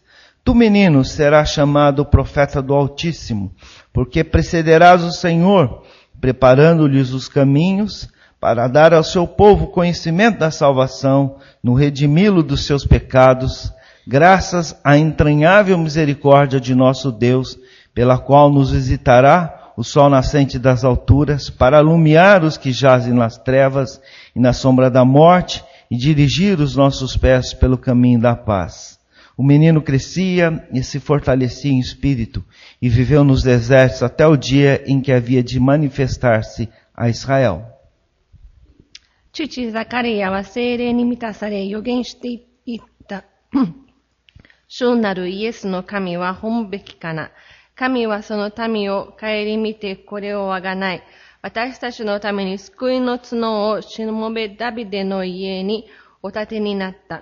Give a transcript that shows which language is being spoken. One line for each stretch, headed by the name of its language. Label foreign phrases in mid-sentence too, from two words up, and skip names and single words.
Portuguese: Tu, menino, serás chamado profeta do Altíssimo, porque precederás o Senhor, preparando-lhes os caminhos, para dar ao seu povo conhecimento da salvação, no redimi-lo dos seus pecados, graças à entranhável misericórdia de nosso Deus, pela qual nos visitará o sol nascente das alturas, para alumiar os que jazem nas trevas e na sombra da morte, e dirigir os nossos pés pelo caminho da paz. O menino crescia e se fortalecia em espírito, e viveu nos desertos até o dia em que havia de manifestar-se a Israel.
Japanese: 父ザカリアは聖霊に満たされ預言していった。主なるイエスの神は褒むべきかな。神はその民を顧みてこれをあがない。私たちのために救いの角をしもべダビデの家にお立てになった。